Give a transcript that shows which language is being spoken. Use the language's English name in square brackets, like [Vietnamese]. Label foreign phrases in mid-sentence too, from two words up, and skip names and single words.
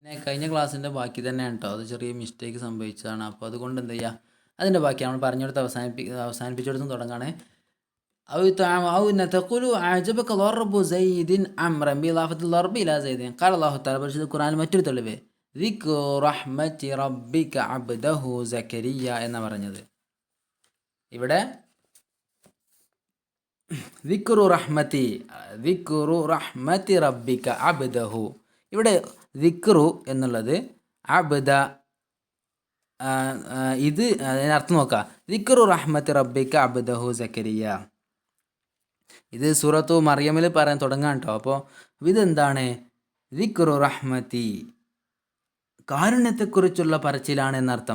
[Malayalam] കഴിഞ്ഞ ക്ലാസ്സിൻ്റെ ബാക്കി തന്നെയാണ് കേട്ടോ. അത് ചെറിയ മിസ്റ്റേക്ക് സംഭവിച്ചതാണ്. അപ്പോൾ അതുകൊണ്ട് എന്ത് ചെയ്യുക, അതിൻ്റെ ബാക്കി നമ്മൾ പറഞ്ഞെടുത്ത് അവസാനിപ്പിച്ചെടുത്തും തുടങ്ങുകയാണ്. [Arabic] أو أن تقول أعجبك ضرب زيد عمرا بإضافة الضرب إلى زيد. قال الله تعالى [Malayalam] പരിശുദ്ധ ഖുർആനിൽ മറ്റൊരു തെളിവ് [Arabic] ذكر رحمة ربك عبده زكريا [Malayalam] എന്ന് പറഞ്ഞത്. [Arabic] ഇവിടെ ذكر رحمة ربك عبده. [Malayalam] ഇവിടെ ദിക്റു എന്നുള്ളത് അബ്ദ, ഇത് അതിനർത്ഥം നോക്കുക. [Arabic] ذكر رحمة ربك عبده زكريا. [Malayalam] ഇത് സൂറത്തു മറിയമിൽ പറയാൻ തുടങ്ങാൻ കേട്ടോ. അപ്പോൾ ഇതെന്താണ്? [Arabic] ذكر رحمة, [Malayalam] കാരുണ്യത്തെക്കുറിച്ചുള്ള പറച്ചിലാണ് എന്നർത്ഥം.